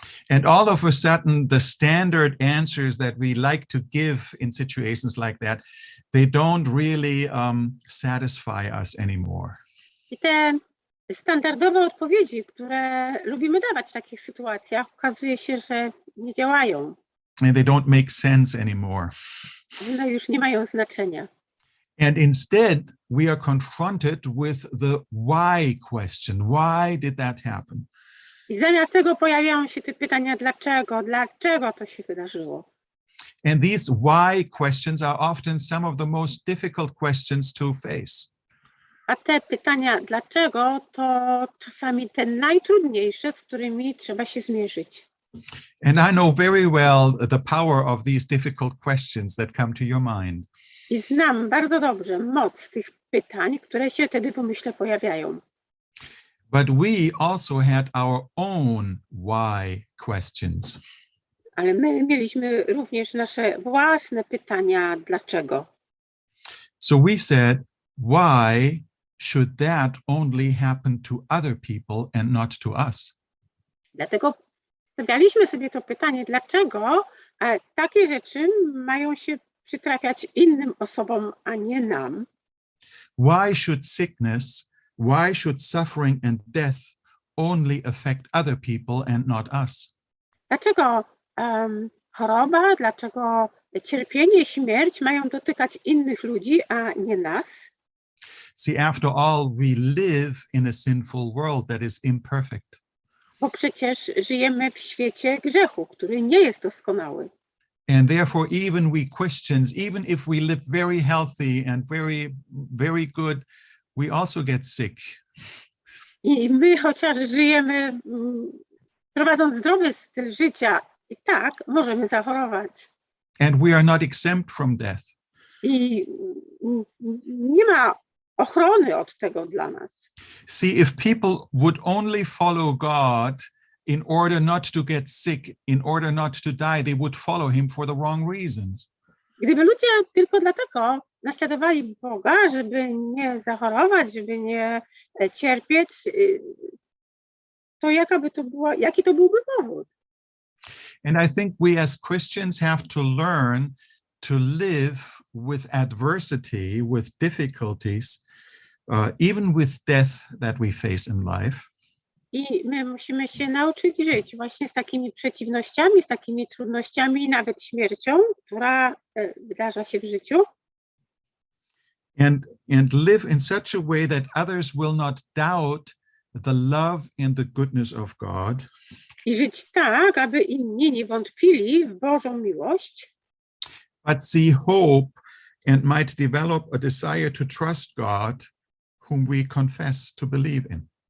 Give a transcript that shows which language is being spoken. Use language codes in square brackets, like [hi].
[en] And all of a sudden, the standard answers that we like to give in situations like that, they don't really satisfy us anymore. [pl] I te standardowe odpowiedzi, które lubimy dawać w takich sytuacjach, okazuje się, że nie działają. [en] and they don't make sense anymore. [pl] One już nie mają znaczenia. [en] And instead, we are confronted with the why question. Why did that happen? [pl] I zamiast tego pojawiają się te pytania, dlaczego to się wydarzyło. [en] And these why questions are often some of the most difficult questions to face. [pl] A te pytania, dlaczego, to czasami te najtrudniejsze, z którymi trzeba się zmierzyć. [en] And I know very well the power of these difficult questions that come to your mind. [pl] I znam bardzo dobrze moc tych pytań, które się wtedy w umyśle pojawiają. [en] But we also had our own why questions. [pl] Ale my mieliśmy również nasze własne pytania, dlaczego. [en] So we said, why should that only happen to other people and not to us? [pl] Dlatego stawialiśmy sobie to pytanie, dlaczego takie rzeczy mają się przytrafiać innym osobom, a nie nam. [en] Why should sickness, why should suffering and death only affect other people and not us? [pl] Dlaczego choroba, dlaczego cierpienie, śmierć mają dotykać innych ludzi, a nie nas? [en] See, after all, we live in a sinful world that is imperfect. [pl] Bo przecież żyjemy w świecie grzechu, który nie jest doskonały. [en] And therefore, even we Christians, even if we live very healthy and very good, we also get sick. [pl] I my, chociaż żyjemy, prowadząc zdrowy styl życia, i tak możemy zachorować. [en] And we are not exempt from death. [pl] I nie ma ochrony od tego dla nas. [en] See, if people would only follow God in order not to get sick, in order not to die, they would follow him for the wrong reasons. [pl] Gdyby ludzie tylko dlatego naśladowali Boga, żeby nie zachorować, żeby nie cierpieć, to jaki to byłby powód? [en] And I think we as Christians have to learn to live with adversity, with difficulties, even with death that we face in life. [pl] I my musimy się nauczyć żyć właśnie z takimi przeciwnościami, z takimi trudnościami, nawet śmiercią, która wydarza się w życiu. [en] And live in such a way that others will not doubt the love and the goodness of God. [pl] I żyć tak, aby inni nie wątpili w Bożą miłość, [en] but see hope and might develop a desire to trust God, whom we confess to believe in.